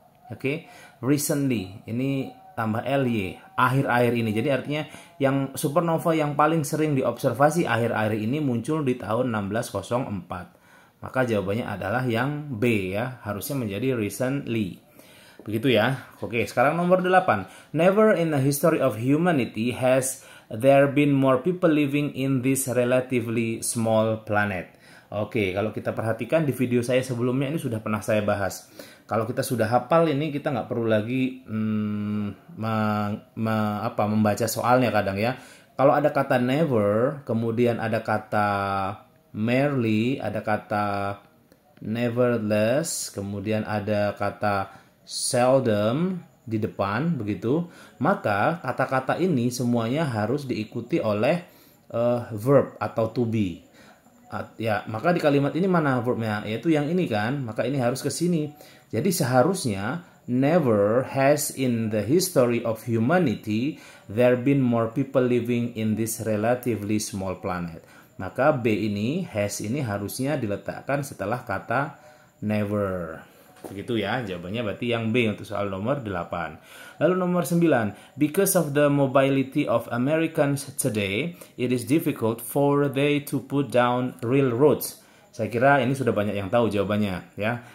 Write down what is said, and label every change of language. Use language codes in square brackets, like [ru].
[en] Oke, recently. [id] Ini tambah ly, akhir-akhir ini. Jadi artinya yang supernova yang paling sering diobservasi akhir-akhir ini muncul di tahun 1604. Maka jawabannya adalah yang B ya, harusnya menjadi recently. Begitu ya. Oke, sekarang nomor 8. [en] Never in the history of humanity has there been more people living in this relatively small planet. [id] Oke, kalau kita perhatikan di video saya sebelumnya ini sudah pernah saya bahas. Kalau kita sudah hafal ini, kita nggak perlu lagi membaca soalnya kadang ya. Kalau ada kata never, kemudian ada kata merely, ada kata nevertheless, kemudian ada kata seldom di depan, begitu. Maka kata-kata ini semuanya harus diikuti oleh verb atau to be. Ya, maka di kalimat ini mana verbnya? Yaitu yang ini kan, maka ini harus ke sini. Jadi seharusnya [en] never has in the history of humanity there been more people living in this relatively small planet. [id] Maka B ini, has ini harusnya diletakkan setelah kata never. Begitu ya, jawabannya berarti yang B untuk soal nomor 8. Lalu nomor 9. [en] Because of the mobility of Americans today, it is difficult for they to put down railroads. [id] Saya kira ini sudah banyak yang tahu jawabannya ya.